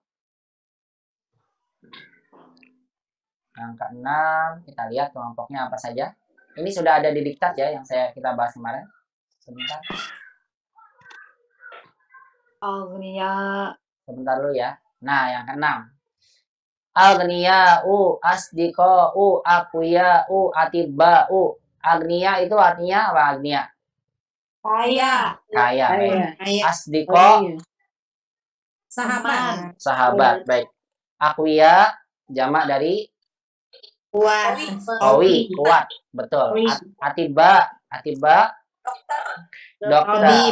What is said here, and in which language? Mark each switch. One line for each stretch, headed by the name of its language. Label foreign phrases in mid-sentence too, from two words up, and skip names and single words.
Indonesian: Yang ke-6 kita lihat kelompoknya apa saja. Ini sudah ada di diktat ya yang kita bahas kemarin. Sebentar. Sebentar dulu ya. Nah, yang ke-6.
Arabic: أغنياء، أصدقاء، أقوياء، أطباء.
Indonesian: Agniya itu artinya apa agniya? Kaya. Asdiqo, sahabat. Baik. Aqwiya jamak dari qawi, kuat. Betul. Atiba, dokter.